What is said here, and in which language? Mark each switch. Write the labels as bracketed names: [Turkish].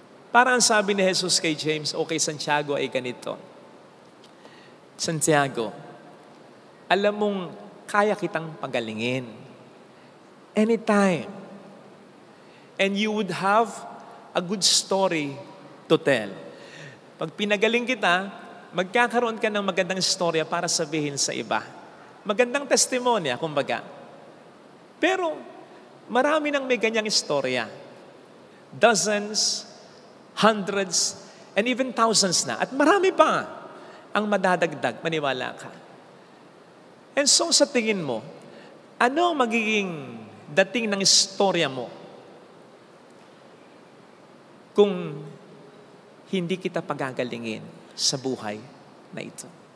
[Filipino] Parang sabi ni Jesus kay James o kay Santiago ay ganito, "Santiago, alam mong kaya kitang pagalingin anytime. [English] And you would have a good story to tell. [Filipino] Pag pinagaling kita, magkakaroon ka ng magandang istorya para sabihin sa iba. Magandang testimonya, kumbaga. Pero marami nang may ganyang istorya. [English] Dozens, hundreds, and even thousands na. [Filipino] At marami pa ang madadagdag, maniwala ka. And so sa tingin mo, ano ang magiging dating ng istorya mo kung hindi kita pagagalingin sa buhay na ito?